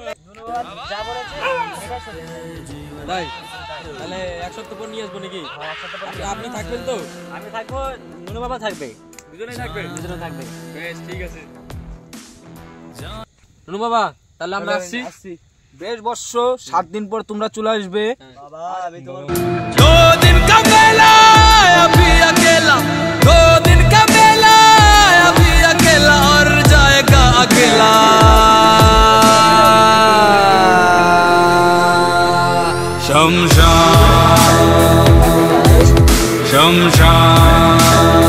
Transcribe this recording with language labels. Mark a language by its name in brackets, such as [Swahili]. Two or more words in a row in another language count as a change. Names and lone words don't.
[Bangla] তাই? তাহলে 1 সপ্তাহ পর নিয়ে আসবো নাকি? আপনি থাকবেন তো? আমি থাকবো, নুনু বাবা থাকবে। দুজনেই থাকবেন? দুজনে থাকবে। বেশ, ঠিক আছে। নুনু বাবা, তাহলে আমরা আসছি। আসছি। বেশ বর্ষ, 7 দিন পর তোমরা চলে আসবে। বাবা আমি তোমার [Hindi] 2 दिन का मेला अभी अकेला 2 दिन का मेला अभी अकेला और जाएगा अकेला शमशान शमशान